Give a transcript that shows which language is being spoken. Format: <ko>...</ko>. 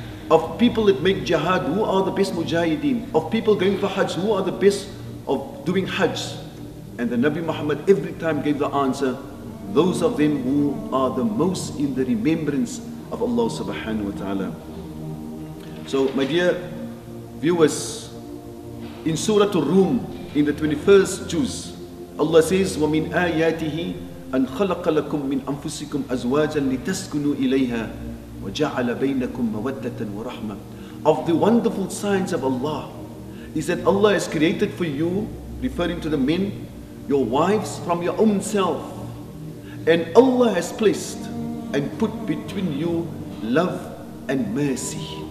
<en>Of people that make jihad, who are the best mujahideen? Of people going for hajj, who are the best of doing hajj?" And the Nabi Muhammad every time gave the answer, "Those of them who are the most in the remembrance of Allah subhanahu wa ta'ala." So my dear viewers, in Surah Ar-Rum, in the 21st juz, Allah says,</en> <ar>وَمِنْ آيَاتِهِ أَنْ خَلَقَ لَكُم مِّنْ أَنفُسِكُمْ أَزْوَاجًا لِتَسْكُنُوا إِلَيْهَا وَجَعَلَ بَيْنَكُمْ مَوَدَّةً وَرَحْمَةً.</ar> <en>Of the wonderful signs of Allah is that Allah has created for you, referring to the men, your wives from your own self. And Allah has placed and put between you love and mercy.</en>